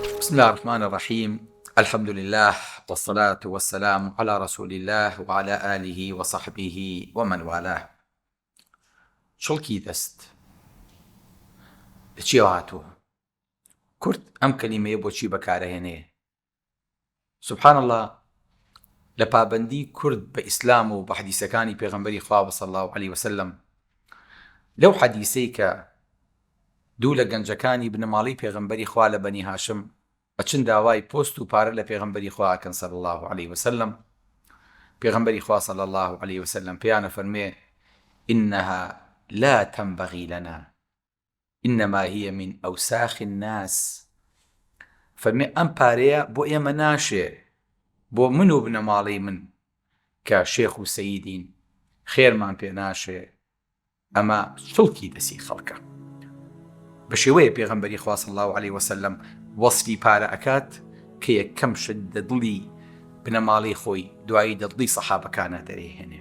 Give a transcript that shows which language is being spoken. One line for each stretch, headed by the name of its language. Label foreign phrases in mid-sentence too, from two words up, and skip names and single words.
Arabic: بسم الله الرحمن الرحيم. الحمد لله والصلاة والسلام على رسول الله وعلى آله وصحبه ومن والاه.
Central Kurdish: شڵکی دەست لە چیەوە هاتووە؟ کورد ئەم کەلیمەیە بۆچی بەکارەهێنێ؟ سبحان الله، لە پابەندی کورد بە ئیسلام و بە حەدیسەکانی پێغەمبەری خوا
Arabic: صلی الله عليه وسلم،
Central Kurdish: لەو حەدیسەی کە دوو لە گەنجەکانی بنەماڵی پێغەمبەری خوا لە بەنی هاشم ئەچن داوای پۆست و پارە لە پێغەمبەری خوا ئەکەن
Arabic: صلی الله عليه وسلم،
Central Kurdish: پێغەمبەری خوا
Arabic: صلی الله عليه وسلم
Central Kurdish: پێیانە فەرمێ:
Arabic: إنها لا تنبغي لنا إنما هي من أوساخ الناس.
Central Kurdish: فەرمێ ئەم پارەیە بۆ ئێمە ناشێ، بۆ من و بنەماڵی من کە شێخ و سەییدین، خێرمان پێ ناشێ، ئەمە شڵکی دەسی خەڵکە. بە شێوەیە پێغەمبەری خوا
Arabic: صلی الله عليه وسلم
Central Kurdish: وەسفی پارە ئەکات کە یەکەم شت لە دڵی بنەماڵی خۆی دوایی دڵی سەحابەکانە دەرێهێنێ.